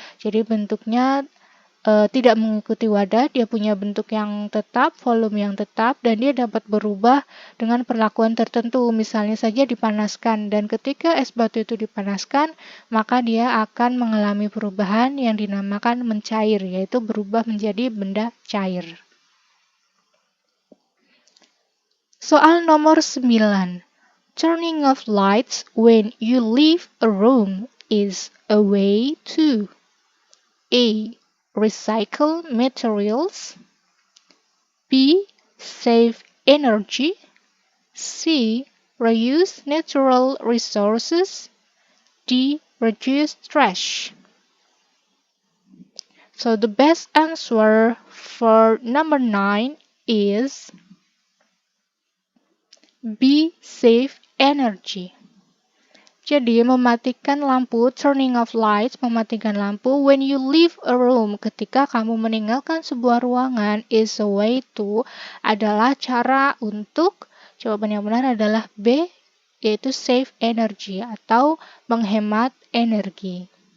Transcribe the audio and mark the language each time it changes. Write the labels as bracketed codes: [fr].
[id] Jadi bentuknya tidak mengikuti wadah, dia punya bentuk yang tetap, volume yang tetap, dan dia dapat berubah dengan perlakuan tertentu. Misalnya saja dipanaskan, dan ketika es batu itu dipanaskan, maka dia akan mengalami perubahan yang dinamakan mencair, yaitu berubah menjadi benda cair. Soal nomor 9. [en] Turning off lights when you leave a room is a way to A. Recycle materials, B. Save energy, C. Reuse natural resources, D. Reduce trash. So the best answer for number 9 is B. Save energy. [id] Jadi mematikan lampu, [en] turning off lights, [id] mematikan lampu [en] when you leave a room, [id] ketika kamu meninggalkan sebuah ruangan, [en] is a way to, [id] adalah cara untuk, jawaban yang benar adalah B, yaitu [en] save energy [id] atau menghemat energi.